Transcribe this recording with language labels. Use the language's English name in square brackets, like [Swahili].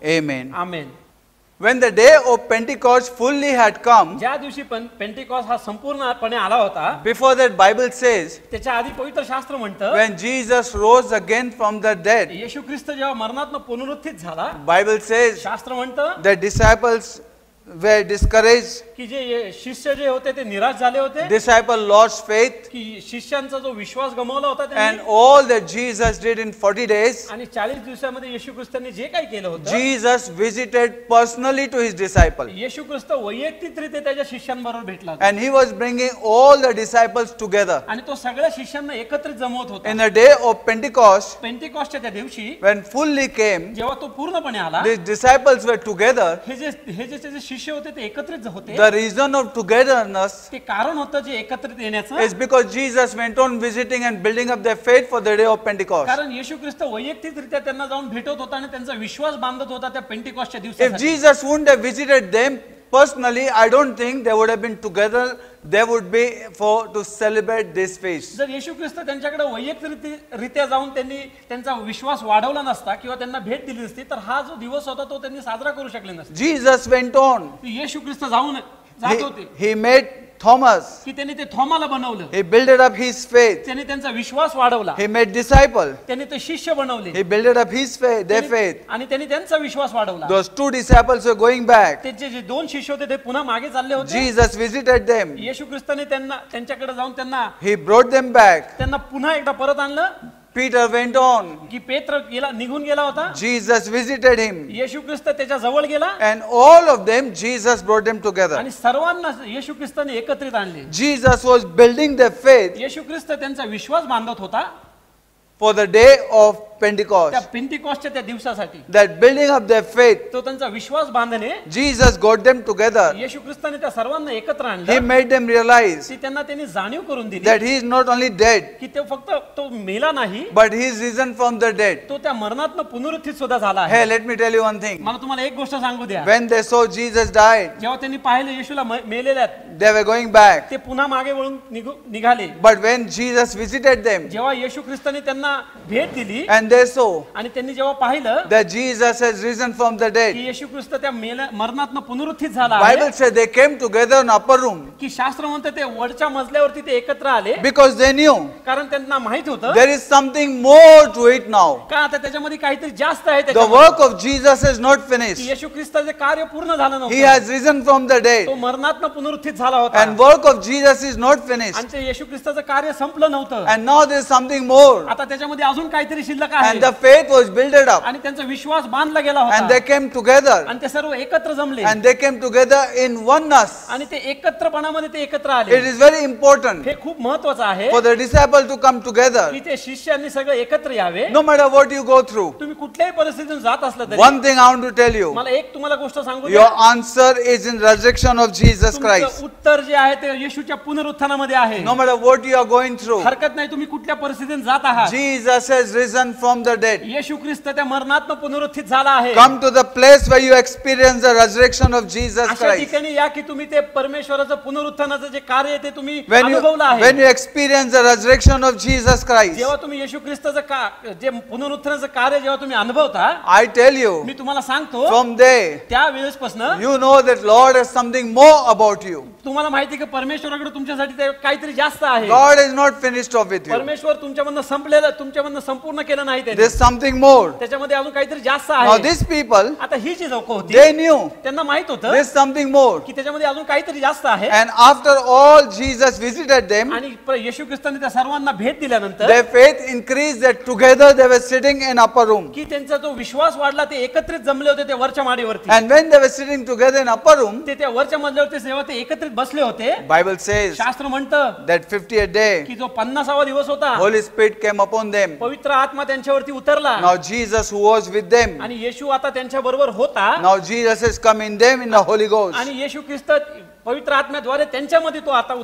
[English] Amen. [Marathi] Amen. [English] When the day of Pentecost fully had come, [Marathi] ज्या दिवशी Pentecost हा संपूर्णपणे आला होता [English] before that Bible says, [Marathi] त्याच्या आधी पवित्र शास्त्र म्हणतं [English] when Jesus rose again from the dead, [Marathi] येशू ख्रिस्त जेव्हा मरणातनं पुनरुत्थित झाला, [English] Bible says [Marathi] शास्त्र म्हणतं [English] the disciples were discouraged, [Marathi] की जे शिष्य जे होते ते निराश झाले होते, [English] disciple lost faith, [Marathi] की शिष्यांचा जो विश्वास गमावला होता [English] and [Marathi] त्यांनी. [English] all that Jesus did in 40 days, [Marathi] आणि 40 दिवसामध्ये येशू ख्रिस्तांनी जे काही केलं होतं, [English] Jesus visited personally to his disciple, [Marathi] येशू ख्रिस्त वैयक्तिकरित्या त्याच्या शिष्यांबरोबर भेटला होता. [English] and he was bringing all the disciples together. [Marathi] आणि तो सगळ्या शिष्यांना एकत्रित जमवत होता. [English] In the day of Pentecost, [Marathi] पेंटिकॉस्टच्या त्या दिवशी [English] when fully came, [Marathi] जेव्हा तो पूर्णपणे आला, [English] these disciples were together. [Marathi] हे जे त्याचे शिष्य होते ते एकत्रित होते. [English] The reason of togetherness [Marathi] ते कारण होतं जे एकत्रित येण्याचं, [English] is because Jesus went on visiting and building up their faith for the day of Pentecost. [Marathi] कारण येशू ख्रिस्त वैयक्तिकरित्या त्यांना जाऊन भेटत होता आणि त्यांचा विश्वास बांधत होता त्या पेंटिकॉस्टच्या [English] If [Marathi] दिवसासाठी. [English] Jesus wouldn't have visited them personally, I don't think they would have been together. They would be for to celebrate this feast. [Marathi] जर येशू ख्रिस्त त्यांच्याकडे वैयक्तिकरित्या जाऊन त्यांनी त्यांचा विश्वास वाढवला नसता किंवा त्यांना भेट दिली नसती तर हा जो दिवस होता तो त्यांनी साजरा करू शकले नसते. [English] Jesus went on. [Marathi] येशू ख्रिस्त जात होते [English] He made Thomas. [Marathi] की त्यांनी ते थोमाला बनवलं, [English] He built up his faith. [Marathi] त्यांनी त्यांचा विश्वास वाढवला, [English] He made disciple. [Marathi] त्यांनी ते शिष्य बनवले, [English] He built up his faith, their faith. [Marathi] आणि त्यांनी त्यांचा विश्वास वाढवला. [English] Those two disciples were going back. [Marathi] त्याचे जे 2 शिष्य होते ते पुन्हा मागे चालले होते. [English] Jesus visited them. [Marathi] येशू ख्रिस्ताने त्यांच्याकडे जाऊन त्यांना [English] He brought them back. [Marathi] पुन्हा एकदा परत आणलं. [English] Peter went on. [Marathi] की पेत्र निघून गेला होता, [English] Jesus visited him. [Marathi] येशू ख्रिस्त त्याच्या जवळ गेला [English] And all of them, Jesus brought them together. [Marathi] आणि सर्वांना येशू ख्रिस्ताने एकत्रित आणले. [English] Jesus was building their faith [Marathi] येशू ख्रिस्त त्यांचा विश्वास बांधत होता [English] for the day of [Marathi] त्या [English] Pentecost. [Marathi] पेंटिकॉस्टच्या त्या दिवसासाठी. [English] That building up their faith, [Marathi] तो त्यांचा विश्वास बांधणे [English] Jesus got them together. [Marathi] येशू ख्रिस्ताने त्या सर्वांना एकत्र [English] He [Marathi] आणलं. [English] made them realize [Marathi] ती त्यांनी जाणीव करून दिली [English] that He is not only dead, [Marathi] की ते फक्त तो मेला नाही, [English] but He is risen from the dead. [Marathi] तो त्या मरणातनं पुनरुत्थित सुद्धा झाला आहे. [English] Hey, let me tell you one thing. [Marathi] मला तुम्हाला एक गोष्ट सांगू द्या. [English] When they saw Jesus died, [Marathi] जेव्हा त्यांनी पाहिलं येशूला मेलेल्यात, [English] they were going back. [Marathi] ते पुन्हा मागे वळून निघाले. [English] But when Jesus visited them [Marathi] जेव्हा येशू ख्रिस्ताने त्यांना भेट दिली [English] and they saw [Marathi] आणि त्यांनी जेव्हा पाहिलं [English] that Jesus has risen from the [Marathi] की [English] dead, [Marathi] येशू ख्रिस्त त्या मरणातनं पुनरुत्थित झाला [English] Bible [Marathi] आहे, [English] said they came together in upper room [Marathi] की शास्त्र म्हणतं ते वरच्या मजल्यावरती ते एकत्र आले [English] because they knew [Marathi] कारण त्यांना माहित होतं [English] there is something more to it now. [Marathi] का आता त्याच्यामध्ये काहीतरी जास्त आहे. [English] The [Marathi] त्याच्यामध्ये. [English] work of Jesus is not [Marathi] की [English] finished. [Marathi] येशू ख्रिस्ताचे कार्य पूर्ण झालं [English] He [Marathi] नव्हतं. [English] has risen from the [Marathi] तो [English] dead. [Marathi] मरणातनं पुनरुत्थित झाला होता [English] And work of Jesus is not finished. [Marathi] आणि ते येशू ख्रिस्ताचं कार्य संपलं नव्हतं. [English] And now there is something more. [Marathi] आता त्याच्यामध्ये अजून काहीतरी शिल्लक [English] And [Marathi] आहे [English] the faith was built up. [Marathi] आणि त्यांचा विश्वास बांधला गेला [English] And they [Marathi] होता [English] came together. [Marathi] आणि ते सर्व एकत्र जमले [English] And they came together in oneness. [Marathi] आणि ते एकत्रपणामध्ये ते एकत्र [English] It [Marathi] आले. [English] is very important [Marathi] हे खूप महत्वाचं आहे [English] for the disciple to come together. [Marathi] की ते शिष्यांनी सगळे एकत्र यावे. [English] No matter what you go through. [Marathi] तुम्ही कुठल्याही परिस्थितीतून जात असलं तरी [English] One thing I want to tell you. [Marathi] मला एक तुम्हाला गोष्ट सांगू [English] Your [Marathi] द्या. [English] answer is in resurrection of Jesus [Marathi] तुमचं [English] Christ. [Marathi] उत्तर जे आहे ते येशूच्या पुनरुत्थानामध्ये आहे. [English] No matter what you are going through. [Marathi] हरकत नाही तुम्ही कुठल्या परिस्थितीत जात आहात. [English] Jesus has risen from the dead. [Marathi] येशू ख्रिस्त त्या मरणातनं पुनरुत्थित झाला आहे. [English] Come to the place where you experience the resurrection of Jesus [Marathi] अशा [English] Christ. [Marathi] ठिकाणी या की तुम्ही ते परमेश्वराचं पुनरुत्थानाचं जे कार्य आहे ते तुम्ही [English] When [Marathi] अनुभवलं [English] you [Marathi] आहे. [English] experience the resurrection of Jesus Christ, [Marathi] जेव्हा तुम्ही येशू ख्रिस्ताचं जे पुनरुत्थानाचं कार्य जेव्हा तुम्ही अनुभवता, [English] I tell you, [Marathi] मी तुम्हाला सांगतो [English] from there, [Marathi] त्या वेळेसपासून [English] you know that Lord has something more about you. [Marathi] तुम्हाला माहिती की परमेश्वराकडे तुमच्यासाठी ते काहीतरी जास्त आहे. [English] God is not finished off with you. [Marathi] परमेश्वर तुमच्यामधनं संपलेलं, तुमच्यामधनं संपूर्ण केलं नाही त्याने. [English] There's something more. [Marathi] त्याच्यामध्ये अजून काहीतरी जास्त [English] Now [Marathi] आहे. [English] these people, [Marathi] आता ही जी लोक होती [English] they knew [Marathi] त्यांना माहित होतं [English] there's something more. [Marathi] की त्याच्यामध्ये अजून काहीतरी जास्त आहे. [English] And after all Jesus visited them, [Marathi] आणि येशू ख्रिस्ताने त्या सर्वांना भेट दिल्यानंतर [English] their faith increased that together they were sitting in upper room. [Marathi] की त्यांचा जो विश्वास वाढला, ते एकत्रित जमले होते त्या वरच्या माडीवरती. [English] And when they were sitting together in upper room, [Marathi] ते त्या वरच्या मजल्यावरती जेव्हा ते एकत्रित बसले होते, [English] Bible says [Marathi] शास्त्र म्हणतं [English] that 50th day, [Marathi] की जो 50वा दिवस होता, [English] Holy Spirit came upon them. [Marathi] पवित्र आत्मा त्यांच्यावरती उतरला. [English] Now Jesus who was with them, [Marathi] आणि येशू आता त्यांच्या बरोबर होता. [English] now Jesus has come in them in the Holy Ghost. [Marathi] आणि येशू ख्रिस्त पवित्र आत्म्याद्वारे त्यांच्यामध्ये तो आता